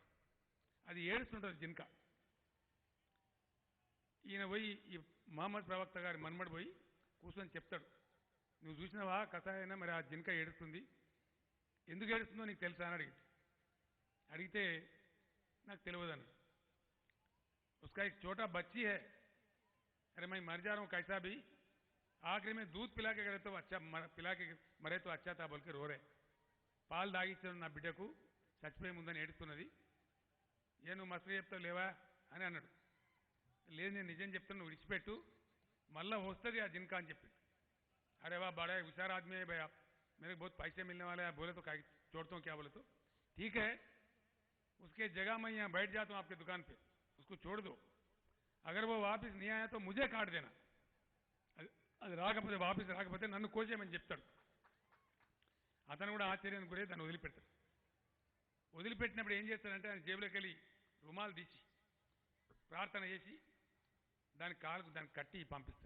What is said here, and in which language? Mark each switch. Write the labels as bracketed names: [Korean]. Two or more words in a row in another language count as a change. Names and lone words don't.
[Telugu] అది ఏడుస్తుంటుంది జింక. ఈయన పోయి ఈ మహమ్మద్ ప్రవక్త గారి మన్మడు పోయి కూర్చొని చెప్తాడు, నువ్వు చూసినావా కషాయన, మరి ఆ జింక ఏడుస్తుంది, ఎందుకు ఏడుస్తుందో నీకు తెలుసా అని అడిగితే నాకు తెలియదు అన్న. [Hindi] उसका एक छोटा बच्ची है, अरे मैं मर जा रहा हूँ कैसा भी, आखिरी में दूध पिला के गए तो अच्छा, पिला के मरे तो अच्छा था बोल के रो रहे. [Telugu] పాలు దాగిచ్చాను నా బిడ్డకు, చచ్చిపోయే ముందని ఏడుస్తున్నది. ఏ నువ్వు మసలు చెప్తావు లేవా అని అన్నాడు. లేదు నేను నిజం చెప్తాను, నువ్వు విడిచిపెట్టు, మళ్ళీ వస్తుంది ఆ జింక అని చెప్పి. [Hindi] अरे वाह बड़ा होशियार आदमी है भाई आप, मेरे बहुत पैसे मिलने वाले हैं, बोले तो छोड़ता हूँ क्या, बोले तो ठीक है, उसके जगह मैं यहाँ बैठ जाता हूँ आपकी दुकान पे, उसको छोड़ दो, अगर वो वापस नहीं आया तो मुझे काट देना, [Telugu] అది రాకపోతే వాపస్ రాకపోతే నన్ను కోసేయమని చెప్తాడు. అతను కూడా ఆశ్చర్యానికి గురై దాన్ని వదిలిపెడతాడు. వదిలిపెట్టినప్పుడు ఏం చేస్తాడంటే ఆయన జేబులోకి వెళ్ళి రుమాలు తీసి ప్రార్థన చేసి దాని కాలుకు దాన్ని కట్టి పంపిస్తాడు.